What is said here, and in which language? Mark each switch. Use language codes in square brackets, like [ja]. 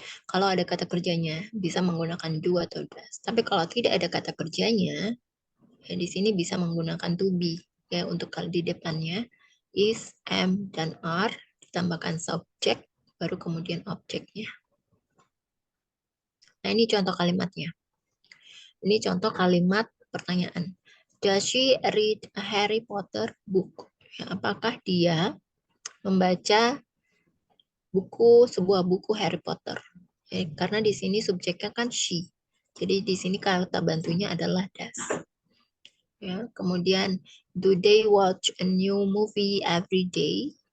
[id] Kalau ada kata kerjanya bisa menggunakan do atau does. Tapi kalau tidak ada kata kerjanya, ya di sini bisa menggunakan to be ya untuk kali di depannya is, am, dan are ditambahkan subjek baru kemudian objeknya. Nah, ini contoh kalimatnya. Ini contoh kalimat pertanyaan. [en] Does she read a Harry Potter book? [id] Ya, apakah dia membaca sebuah buku Harry Potter? Ya, karena di sini subjeknya kan she. Jadi di sini kata bantunya adalah does. Ya, kemudian [en] do they watch a new movie every day?